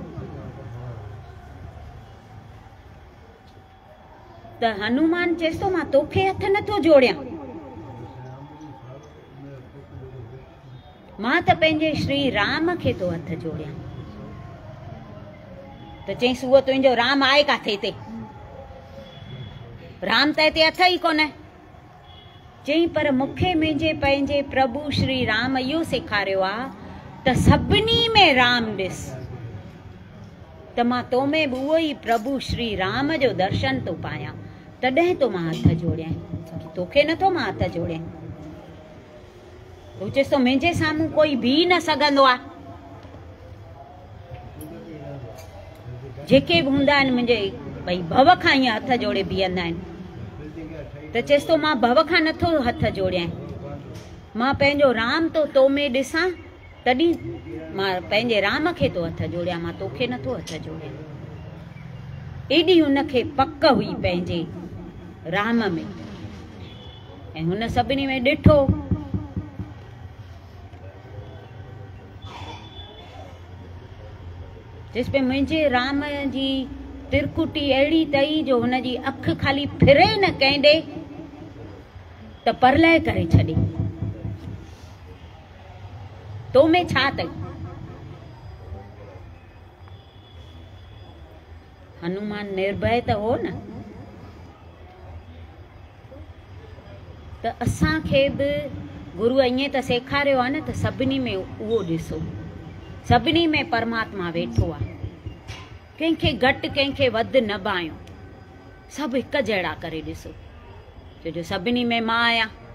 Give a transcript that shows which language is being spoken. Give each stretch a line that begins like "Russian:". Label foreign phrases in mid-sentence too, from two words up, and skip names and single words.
Sindhi: त हनुमान चएसि थो मां तोखे हथ नथो जोड़ियां, मां त पंहिंजे श्री राम खे तो हथ जोड़ियां। त चईसि उहो तुंहिंजो राम आहे काथे ते, राम त हिते हथ ई कोन्हे। चई पर मूंखे मुंहिंजे पंहिंजे प्रभु श्री राम इहो सेखारियो आहे त सभिनी में राम ॾिस, त मां तो में बि उहो ई प्रभु श्री राम जो दर्शन तो पायां, तॾहिं तो मां हथ जोड़ियां, तोखे नथो मां हथ जोड़ियां। तूं चएसि तो मुंहिंजे साम्हूं कोई बीह न सघंदो आहे। जेके बि हूंदा आहिनि मुंहिंजे भई भव खां ईअं हथ जोड़े बीहंदा आहिनि, त चएसि तो मां भव खां नथो हथ जोड़ियां, मां पंहिंजो राम तो में ॾिसां, तॾहिं मां पंहिंजे राम खे तो हथ जोड़ियां, मां तोखे नथो हथ जोड़ियां। एॾी हुनखे पक हुई पंहिंजे राम में, ऐं हुन सभिनी में ॾिठो जिस पे मुंहिंजे राम जी तिरकुटी अहिड़ी तई जो हुनजी अख खाली फिरे न कंहिं ॾे त परलय करे छॾे। तो में छा अथई? हनुमान निर्भय त हो न। त असांखे बि गुरूअ ईअं त सेखारियो आहे न त सभिनी में उहो ॾिसो, सभिनी में परमात्मा वेठो आहे, कंहिंखे घटि कंहिंखे वधि न बायो, सभु हिक जहिड़ा करे ॾिसो, छो सभिनी में मां आहियां।